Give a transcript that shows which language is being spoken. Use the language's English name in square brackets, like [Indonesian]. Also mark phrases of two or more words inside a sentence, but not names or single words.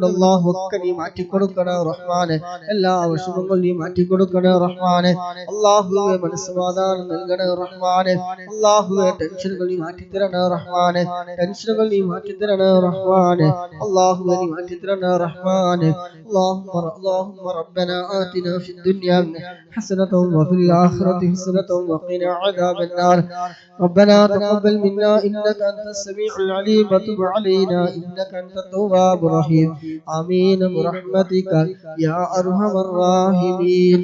[Malayalam] അല്ലാഹു ഒക്കെ നീ മാറ്റിക്കൊടുക്കണേ റഹ്മാനെ. എല്ലാ വിഷമങ്ങളും നീ മാറ്റിക്കൊടുക്കണേ റഹ്മാനെ. അല്ലാഹുവേ, മനസ്സമാധാനം നൽകണേ റഹ്മാനെ. അല്ലാഹുവേ, ടെൻഷനുകൾ നീ മാറ്റിത്തരണേ റഹ്മാനെ. ടെൻഷനുകൾ നീ മാറ്റിത്തരണേ റഹ്മാനെ. അല്ലാഹുവേ, നീ മാറ്റിത്തരണേ റഹ്മാനെ. [Arabic] اللهم ربنا آتنا في الدنيا حسنة وفي الآخرة حسنة وقنا عذاب النار. ربنا تقبل منا إنك أنت السميع العليم وتب علينا إنك أنت التواب الرحيم. آمين برحمتك يا أرحم الراحمين.